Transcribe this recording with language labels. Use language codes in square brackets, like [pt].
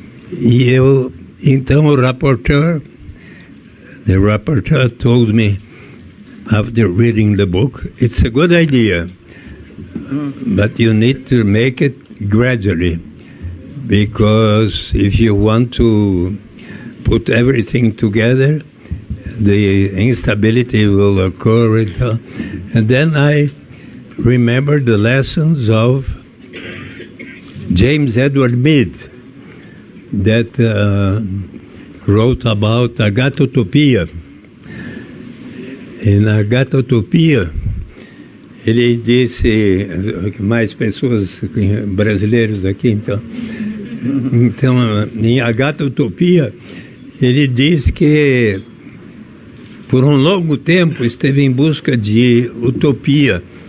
[pt] eu, então [en] the rapporteur told me, after reading the book, it's a good idea, but you need to make it gradually, because if you want to put everything together, the instability will occur. And then I remembered the lessons of James Edward Mead, that wrote about Agatotopia. [pt] E na Agatotopia, ele disse, mais pessoas brasileiros aqui, então em Agatotopia, ele diz que por um longo tempo esteve em busca de utopia.